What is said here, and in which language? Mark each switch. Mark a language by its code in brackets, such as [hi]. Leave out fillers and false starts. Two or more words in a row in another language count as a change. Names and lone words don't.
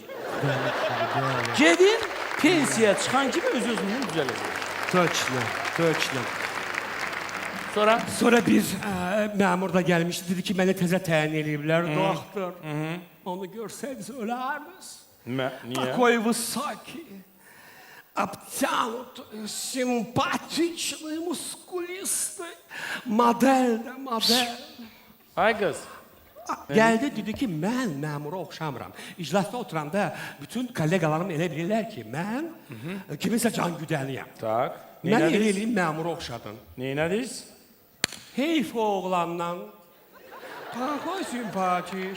[az] Gedin, pensiya çıxan kimi öz-özündən düzələcək. [ru] Точно. [az] Sonra? Sonra bir məmur da gəlmişdi, dedi ki, mənə təzə təyin eləyiblər, doktor. Onu görsəydiniz, ölərdiniz. Niyə? [ru] Такой высокий, обтянутый, симпатичный, мускулистый. [az] Model. Ay qız. Gəldi, dedi ki, mən məmura oxşamıram. İclasda oturanda bütün kollegalarım elə bilirlər ki, mən kiminsə can güdəniyəm. Tak. Mən elə eləyim, məmura oxşadın. Neynədiz? Heyf o oğlandan. [ru] Такой симпатик.